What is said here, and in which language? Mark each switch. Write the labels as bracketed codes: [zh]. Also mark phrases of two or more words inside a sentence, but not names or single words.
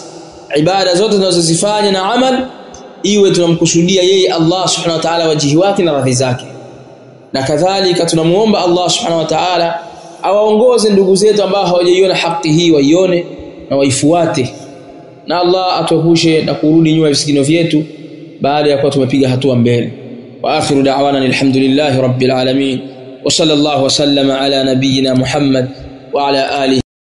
[sw] Ibada zote tunazozifanya na amal iwe tunamkusudia yeye [ar] الله سبحانه وتعالى, [sw] wajihi wake na radhi zake. Na kadhalika tunamuomba [ar] الله سبحانه وتعالى [sw] awaongoze ndugu zetu ambao hawajaiona haki hii waione na waifuate, na Allah atuepushe na kurudi nyuma visigino vyetu baada ya kuwa tumepiga hatua mbele. [ar] وآخر دعوانا الحمد لله رب العالمين وصلى الله وسلم على نبينا محمد وعلى آله